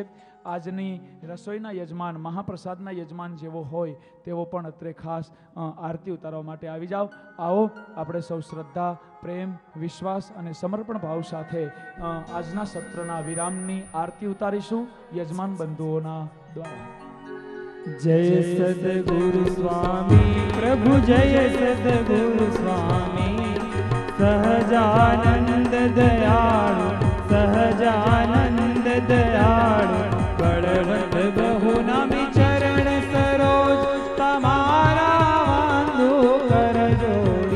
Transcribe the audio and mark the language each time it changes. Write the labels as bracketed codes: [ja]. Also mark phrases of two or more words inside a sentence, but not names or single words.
[gu] આજની રસોઈના યજમાન, મહાપ્રસાદના યજમાન જેવો હોય તેવો પણ અત્રે ખાસ આરતી ઉતારવા માટે આવી જાઓ. આવો આપણે સૌ શ્રદ્ધા, પ્રેમ, વિશ્વાસ અને સમર્પણ ભાવ સાથે આજના સત્રના વિરામની આરતી ઉતારીશું યજમાન બંધુઓના દ્વારા. જય સદ્ગુરુ સ્વામી પ્રભુ, જય સદ્ગુરુ સ્વામી સહજાનંદ દયાળુ, સહજાનંદ દયાળુ બળવંત બહુ નામી ચરણ સરોજ તમારા વંદુ કર જોડી,